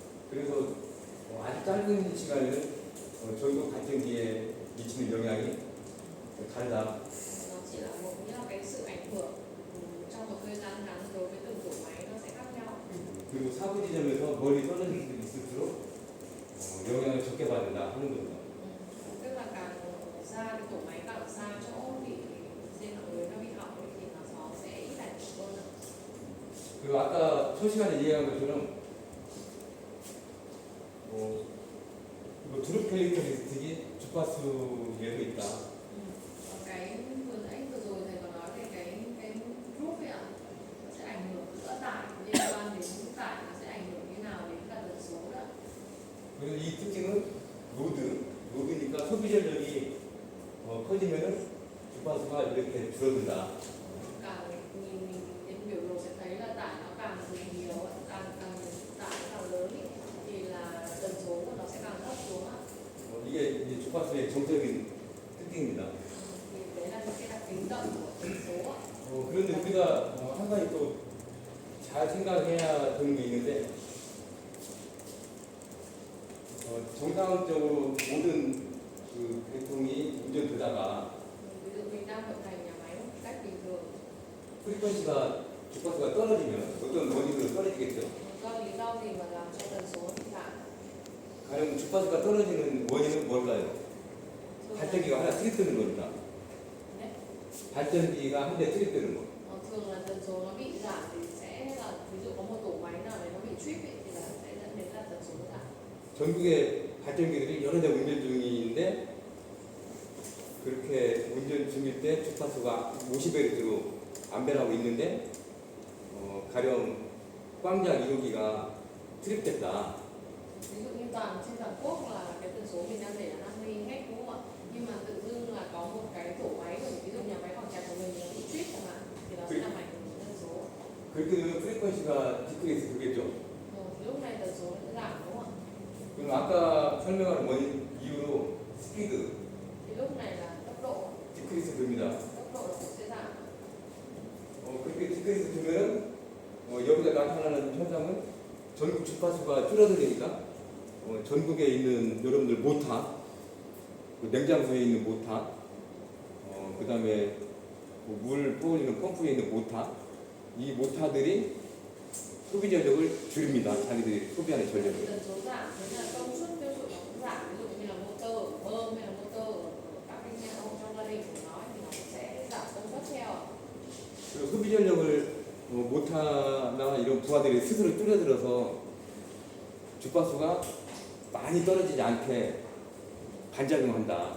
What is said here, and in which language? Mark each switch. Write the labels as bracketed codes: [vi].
[ko] 그래서 아주 짧은 시간에는 전국 발전기에 미치는 영향이 다르다. [vi] Nó chỉ là một cái sự ảnh hưởng trong một thời gian ngắn đối với từng tổ máy nó sẽ khác nhau. [ko] 그리고 사고 지점에서 멀리 떨어질 수 있을수록 영향을 적게 받는다 하는 겁니다. [vi] Tức là càng xa cái tổ máy càng xa chỗ bị dây mạng lưới nó bị hỏng ấy, thì nó sẽ ít ảnh hưởng hơn ạ. [ko] 그리고 아까 첫 시간에 얘기한 것처럼 이거 드롭 캐릭터리스틱이 주파수에도 있다. [vi] Còn cái vừa nãy vừa rồi thầy có nói về cái group ấy ạ, nó sẽ ảnh hưởng giữa tải liên quan đến tải, nó sẽ ảnh hưởng như nào đến cả tần số đó. [ko] 그리고 이 특징은 로드니까 소비 전력이 커지면은 주파수가 이렇게 줄어든다. [vi] Càng nhìn đến biểu đồ sẽ thấy là tải nó càng nhiều, càng tải càng lớn ý, thì là tần số của nó sẽ càng thấp xuống ạ. [ko] 이게 이제 주파수의 정적인 특징입니다. [vi] Thì đấy là những cái đặc tính động của tần số ạ. [ko] 그런데 우리가 한 가지 또 잘 생각해야 되는 게 있는데 정상적으로 모든 그 계통이 운전되다가 [vi] Ví dụ mình đang vận hành nhà máy một cách bình thường, [ko] 프리퀀시가 주파수가 떨어지면 어떤 원인으로 떨어지겠죠? [vi] do lý do gì mà làm cho tần số bị giảm? [ko] 가령 주파수가 떨어지는 원인은 뭘까요? [vi] Thường là, [ko] 발전기가 하나 트립뜨는 겁니다. [vi] đấy, [ko] 발전기가 한 대 트립뜨는 거. [vi] thường là tần số nó bị giảm thì sẽ là ví dụ có một tổ máy nào đấy nó bị trip ấy, thì là sẽ dẫn đến là tần số giảm. [ko] 전국에 발전기들이 여러 대 운전 중인데 그렇게 운전 중일 때 주파수가 50Hz로 안배하고 있는데 가령 꽝장 1호기가 트립됐다. [vi] Ví dụ như trên toàn quốc là cái tần số mình đang để là 50 Hz đúng không ạ? Nhưng mà tự dưng là có một cái tổ máy của ví dụ nhà máy Quảng Trạch của mình nó bị trip chẳng hạn, thì nó sẽ làm ảnh hưởng đến tần số. [ko] 그렇게 되면 프리퀀시가 디크리스 되겠죠. [vi] thì lúc này tần số nó sẽ giảm đúng không ạ? [ko] 그럼 아까 설명한 원인 이유로 스피드 [vi] Thì lúc này là tốc độ [ko] 디크리스 됩니다. [vi] nó cũng sẽ giảm. [ko] 그렇게 디크리스 되면은 여기서 나타나는 현상은 전국 주파수가 줄어들으니까 전국에 있는 여러분들 모타, 그 냉장소에 있는 모타, 그 다음에 물 뿌리는 펌프에 있는 모타, 이 모타들이 소비 전력을 줄입니다. 자기들이 소비하는 전력을. [vi] Tần số giảm thế là công suất tiêu thụ nó cũng giảm. Ví dụ như là motor của bơm hay là motor của các cái nhà ông trong gia đình của nó thì nó sẽ giảm công suất theo. [ko] 그리고 소비 전력을 모타나 이런 부하들이 스스로 줄여들어서 주파수가 많이 떨어지지 않게 반작용한다.